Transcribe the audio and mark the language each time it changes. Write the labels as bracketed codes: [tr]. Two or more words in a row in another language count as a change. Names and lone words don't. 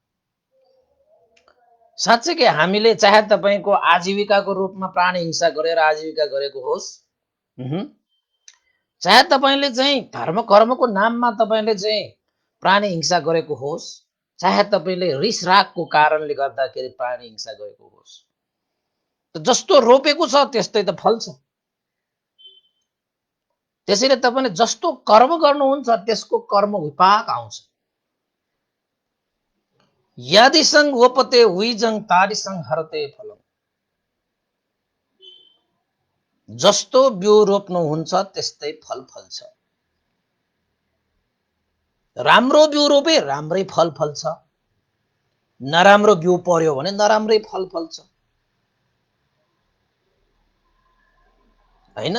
[ne] साँच्चै कि हामीले चाहे तपाईको आजीविकाको रूपमा प्राणी हिंसा गरेर आजीविका गरेको होस्, चाहे तपाईले चाहिँ धर्म कर्मको नाममा तपाईले चाहिँ प्राणी हिंसा गरेको होस्, चाहे तपाईले रिस रागको कारणले गर्दाखेरि प्राणी हिंसा गरेको होस्, जस्तो रोपेको छ त्यस्तै त फल्छ। त्यसैले तपाईले जस्तो कर्म गर्नुहुन्छ त्यसको कर्म विपाक आउँछ। [pi] यदिसं वपते विजं तादिसं हरते फलम्। [ne] जस्तो बिउ रोप्नुहुन्छ त्यस्तै फल फल्छ। राम्रो बिउ रोपे राम्रै फल फल्छ, नराम्रो बिउ पर्यो भने नराम्रै फल फल्छ, हैन?